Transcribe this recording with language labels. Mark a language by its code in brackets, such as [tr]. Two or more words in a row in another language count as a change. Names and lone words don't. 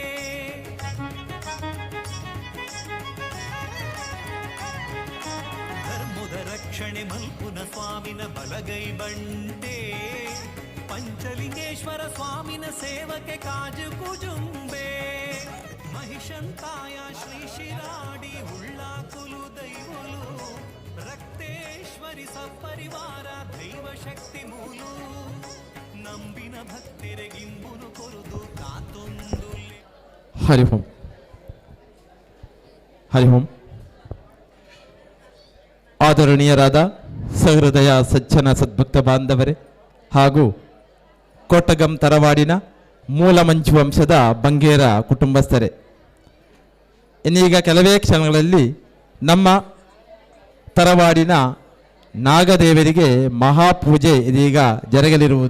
[tcy] ಧರ್ಮದ ರಕ್ಷಣೆ ಮಲ್ಪುನ ಸ್ವಾಮಿನ ಬಲಗೈ ಬಂಟೆ ಪಂಚಲಿಂಗೇಶ್ವರ ಸ್ವಾಮಿನ ಸೇವಕ್ಕೆ ಕಾಜು ಕುಜುಂಬೆ ಮಹಿಷಂತಾಯ ಶ್ರೀ ಶಿರಾಡಿ ಉಳ್ಳಾಕುಲು ದೈವಲು ರಕ್ತೇಶ್ವರಿ ಸಪರಿವಾರ ದೈವ ಶಕ್ತಿ ಮೂಲು ನಂಬಿನ ಭಕ್ತರಿಗಿಂಬುನು ಕೊರುದು ಕಾತೊಂದುಲ್ಲಿ [sa] हरि ॐ हरि ॐ. [kn] ಆದರಣೀಯರಾದ ಸಹೃದಯ ಸಜ್ಜನ ಸದ್ಭಕ್ತ ಬಾಂಧವರೇ ಹಾಗೂ ಕೋಟಗಂ ತರವಾಡಿನ ಮೂಲಮಂಚು ವಂಶದ ಬಂಗೇರ ಕುಟುಂಬಸ್ಥರೇ, ಇನ್ನೀಗ ಕೆಲವೇ ಕ್ಷಣಗಳಲ್ಲಿ ನಮ್ಮ ತರವಾಡಿನ ನಾಗದೇವರಿಗೆ ಮಹಾಪೂಜೆ ಇದೀಗ ಜರುಗಲಿರುವುದು.